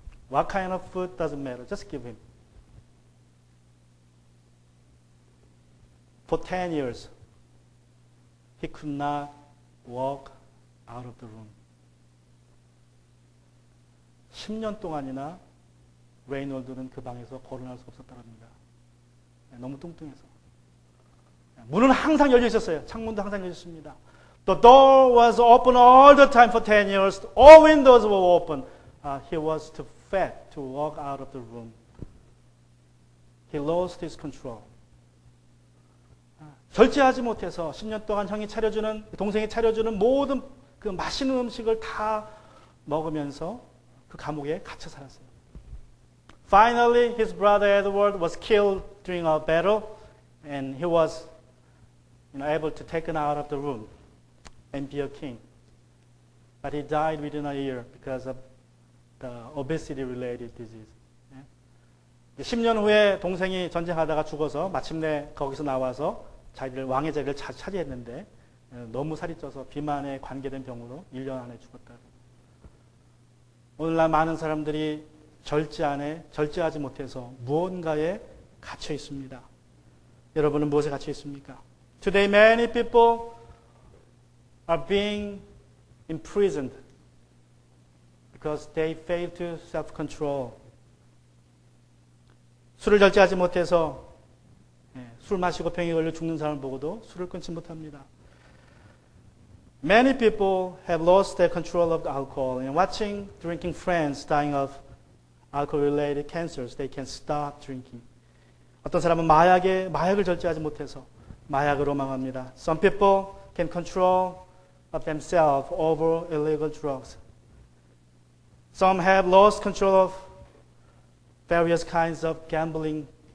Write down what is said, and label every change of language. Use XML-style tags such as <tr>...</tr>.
<en>What kind of food doesn't matter, just give him. For 10 years, he could not walk out of the room.</en> <ko>10년 동안이나 레이놀드는 그 방에서 거론할 수 없었다고 합니다. 너무 뚱뚱해서. 문은 항상 열려 있었어요. 창문도 항상 열려 있습니다.</ko> <en>The door was open all the time for 10 years. All windows were open. He was too fat to walk out of the room. He lost his control.</en> <ko>절제하지 못해서 10년 동안 동생이 차려주는 모든 그 맛있는 음식을 다 먹으면서 그 감옥에 갇혀 살았어요.</ko> <en>Finally, his brother Edward was killed during a battle, and he was able to take him out of the room and be a king. But he died within a year because of the obesity-related disease.</en> <ko>10년 후에 동생이 전쟁하다가 죽어서 마침내 거기서 나와서 왕의 자리를 차지했는데 너무 살이 쪄서 비만에 관계된 병으로 1년 안에 죽었다. 오늘날 많은 사람들이 절제하지 못해서 무언가에 갇혀 있습니다. 여러분은 무엇에 갇혀 있습니까?</ko> <en>Today many people are being imprisoned because they fail to self-control.</en> <ko>술을 절제하지 못해서 술 마시고 병이 걸려 죽는 사람을 보고도 술을 끊지 못합니다.</ko> <en>Many people have lost their control of alcohol, and watching drinking friends dying of alcohol-related cancers, they can stop drinking.</en> <ko>어떤 사람은 마약을 절제하지 못해서 마약으로 망합니다.</ko> <en>Some people can control of themselves over illegal drugs. Some have lost control of various kinds of gamblings.</en>